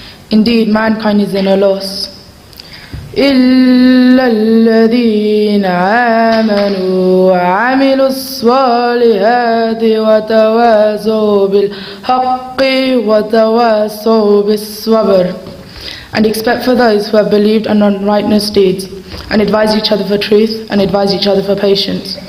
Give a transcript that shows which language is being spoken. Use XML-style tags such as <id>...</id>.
<en>Indeed, mankind is in a loss.</en> <ar>إلا الذين آمنوا وعملوا الصالحات وتواصوا بالحق وتواصوا بالصبر.</ar> <en>And except for those who have believed and done righteous deeds, and advise each other for truth, and advise each other for patience.</en>